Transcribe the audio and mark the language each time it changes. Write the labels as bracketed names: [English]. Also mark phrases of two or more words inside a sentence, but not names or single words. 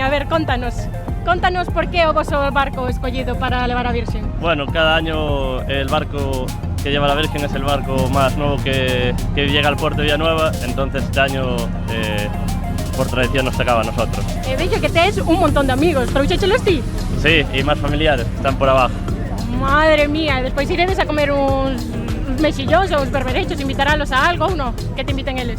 [Galician] A ver, contanos por que o voso barco escollido para levar a Virgen. [Spanish] Bueno, cada año el barco que lleva la Virgen es el barco más nuevo que llega al puerto de Villanueva, entonces este año por tradición nos tocaba a nosotros. [Galician] Vexo que tes un montón de amigos, trouxéchelos ti? [Spanish] Sí, y más familiares, que están por abajo. Madre mía, [Galician] despois iredes a comer uns mexillóns ou uns berberechos, invitarálos a algo ou no? Que te inviten eles?